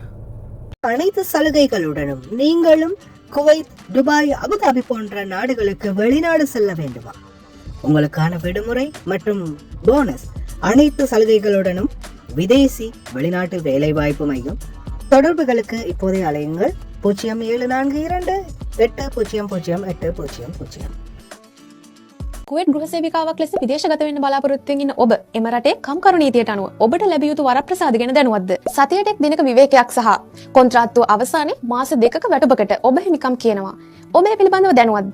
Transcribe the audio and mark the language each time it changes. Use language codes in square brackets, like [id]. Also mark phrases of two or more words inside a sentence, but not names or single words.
[ta] அனைத்து சலுகைகளுடனும் நீங்களும் குவைத், துபாய், அபுதாபி போன்ற நாடுகளுக்கு வெளிநாடு செல்ல வேண்டுமா? உங்களுக்கான விடுமுறை மற்றும் போனஸ் அனைத்து சலுகைகளுடனும் விதேசி வெளிநாட்டு வேலை வாய்ப்பு மையம். தொடர்புகளுக்கு இப்போதைய அலையுங்கள் 0742-800-800. [si] කුවේට් ගෘහ සේවිකාවක් ලෙස විදේශගත වෙන්න බලාපොරොත්තු වෙන ඔබ එම රටේ කම්කරු නීතියට අනුව ඔබට ලැබිය යුතු වරප්‍රසාද ගැන දැනුවත්ද? සතියට එක් දිනක විවේකයක් සහ කොන්ත්‍රාත්තුව අවසානයේ මාස 2ක වැටුපකට ඔබ හිමිකම් කියනවා. ඔබ මේ පිළිබඳව දැනුවත්ද?